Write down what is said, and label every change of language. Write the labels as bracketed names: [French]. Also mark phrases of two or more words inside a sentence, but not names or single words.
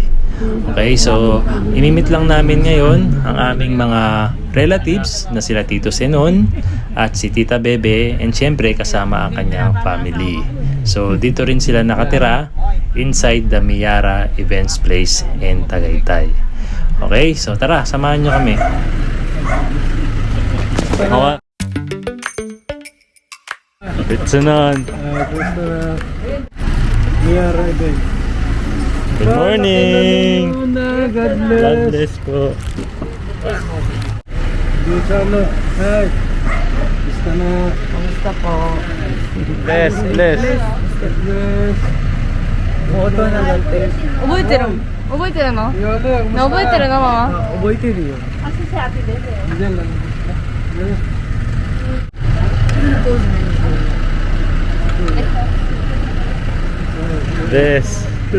[Filipino] Okay, so imimit lang namin ngayon ang aming mga relatives na sila Tito Senon at si Tita Bebe, and syempre kasama ang kanyang family. So dito rin sila nakatira [English] inside the [Filipino] Miyara Events Place in Tagaytay. Okay, so tara, samahan nyo kami. [English] Okay. It's on. Miyara Event. Good morning. God God bless. [Filipino] bless po. Dito ano? Hi. Gusto na. Kamusta po? [English] Bless, bless. God bless. [Filipino] Moto na dati. [Japanese] 覚えてる覚えてるの [Filipino] Yode, kumusta? [Japanese] 覚えてるのママ覚えてるよ。 [Filipino] Kasi si ate din Diyan lang. Bless.